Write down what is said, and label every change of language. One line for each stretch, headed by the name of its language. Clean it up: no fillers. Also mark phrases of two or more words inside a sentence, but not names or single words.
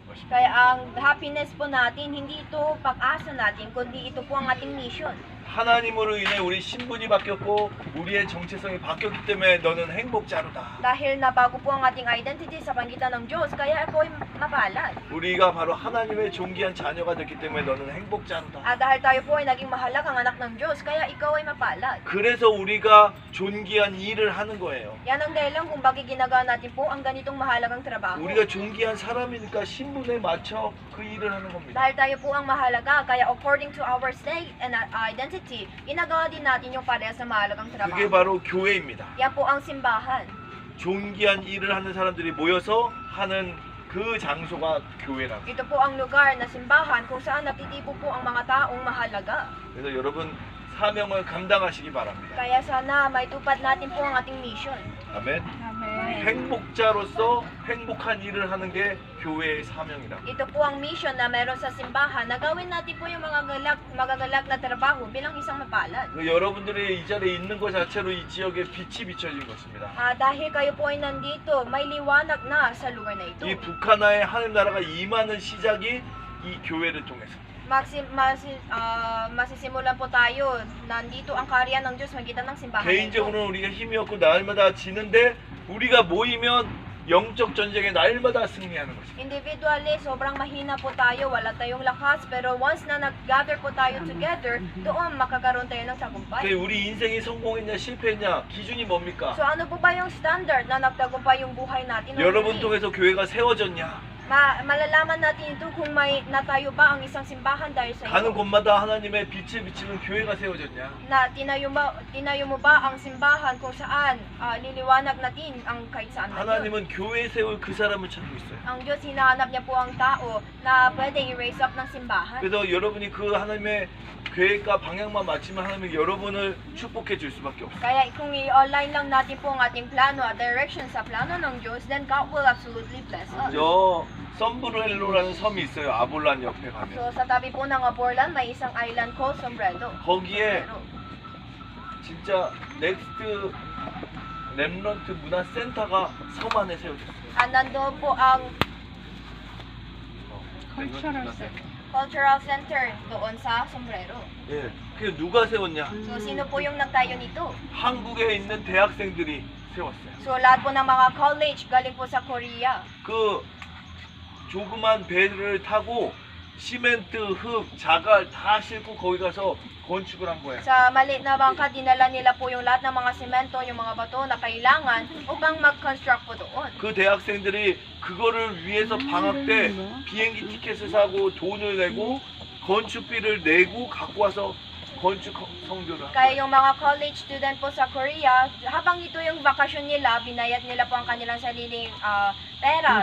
Korean: 것입니다.
Filipino: Kaya ang happiness po natin, hindi ito pag-asa natin, kundi ito po ang ating mission.
Korean: 하나님으로 인해 우리 신분이 바뀌었고 우리의 정체성이 바뀌었기 때문에 너는 행복자로다.
Filipino: Dahil nabago po ang ating identity sa pagitan ng Diyos, kaya ako ay mapalad.
Korean: 우리가 바로 하나님의 존귀한 자녀가 됐기 때문에 너는 행복자로다.
Filipino: Dahil tayo po ay naging mahalagang anak ng Diyos, kaya ikaw ay mapalad.
Korean: 그래서 우리가 존귀한 일을 하는 거예요.
Filipino: Yan ang dahilan kung bakit ginagawa natin po ang ganitong mahalagang trabaho.
Korean: 우리가 존귀한 사람이니까 신분에 맞춰 그 일을 하는 겁니다.
Filipino: Dahil tayo po ang mahalaga, kaya
English: according to our state and identity,
Filipino: ginagawa din natin yung parehas na mahalagang
Korean: 그게
Filipino: trabaho.
Korean: 바로 교회입니다.
Filipino: Yan po ang simbahan.
Korean: 존귀한 일을 하는 사람들이 모여서 하는 그 장소가 교회라고.
Filipino: Ito po ang lugar na simbahan kung saan natitibo po ang mga taong mahalaga.
Korean: 그래서 여러분 사명을 감당하시기 바랍니다.
Filipino: Kaya sana maitupad natin po ang ating mission.
Korean: 아멘.
Filipino: Amen.
Korean: 행복자로서 행복한 일을 하는 게 교회의 사명이다.
Filipino: Ito po ang mission na meron sa simbahan na gawin natin po yung magagalak na trabaho bilang isang mapalad.
Korean: 여러분들이 이 자리에 있는 것 자체로 이 지역에 빛이 비춰진 것입니다.
Filipino: Dahil kayo po ay nandito, may liwanag na sa lugar na ito.
Korean: 이 북한의 하늘 나라가 임하는 시작이 이 교회를 통해서.
Filipino: Masisimulan po tayo. Nandito ang karya ng Diyos magitan ng simbahan na ito.
Korean: 개인적으로는 우리가 힘이 없고 날마다 지는데 우리가 모이면 영적 전쟁에 날마다 승리하는 것입니다.
Filipino: Individually, sobrang mahina po tayo, wala tayong lakas, pero once na nag-gather po tayo together, doon makakaroon tayo ng tagumpay.
Korean: 우리 인생이 성공했냐 실패했냐 기준이 뭡니까?
Filipino: So ano po ba yung standard na nagtagumpay yung buhay natin?
Korean: 여러분 통해서 교회가 세워졌냐?
Filipino: Malalaman natin ito kung may natayo ba ang isang simbahan dahil sa
Korean: 가는
Filipino: iyo.
Korean: 곳마다 하나님의 빛을 비치는 교회가 세워졌냐?
Filipino: Na tinayo mo ba ang simbahan kung saan liliwanag natin ang kahit saan na yun.
Korean: 하나님은 교회에 세울 그 사람을 찾고 있어요.
Filipino: Ang Diyos, hinahanap niya po ang tao na pwede i-raise up ng simbahan.
Korean: 그래서 여러분이 그 하나님의 계획과 방향만 맞추면 하나님이 여러분을 축복해 줄 수밖에 없어요.
Filipino: Kaya kung i-online lang natin po ang ating plano at direction sa plano ng Diyos,
English: then God will absolutely bless us.
Korean: 저 썸브렐로라는 섬이 있어요. 아볼란 옆에 가면.
Filipino: So sa tabi po ng Aborlan, may isang
English: island called
Filipino: Sombrero.
Korean: 거기에 진짜 넥스트 렘넌트 문화센터가 섬 안에 세워졌어요.
Filipino: Nandoon po ang
English: Cultural center. cultural center
Filipino: doon sa Sombrero.
Korean: 예, 그게 누가 세웠냐?
Filipino: So sino po yung nagtayo nito?
Korean: 한국에 있는 대학생들이 세웠어요.
Filipino: So lahat po ng mga college galing po sa Korea.
Korean: 그 조그만 배를 타고 시멘트, 흙, 자갈 다 싣고 거기 가서 건축을 한 거예요.
Filipino: Sa maliit na bangka, dinala nila po yung lahat ng mga semento, yung mga bato na kailangan upang mag-construct po doon.
Korean: 그 대학생들이 그거를 위해서 방학 때 비행기 티켓을 사고 돈을 내고 건축비를 내고 갖고 와서 건축 성교를 한
Filipino: Kaya
Korean: 거예요.
Filipino: yung mga
English: college student
Filipino: po sa Korea, habang ito yung bakasyon nila, binayad nila po ang kanilang sariling pera.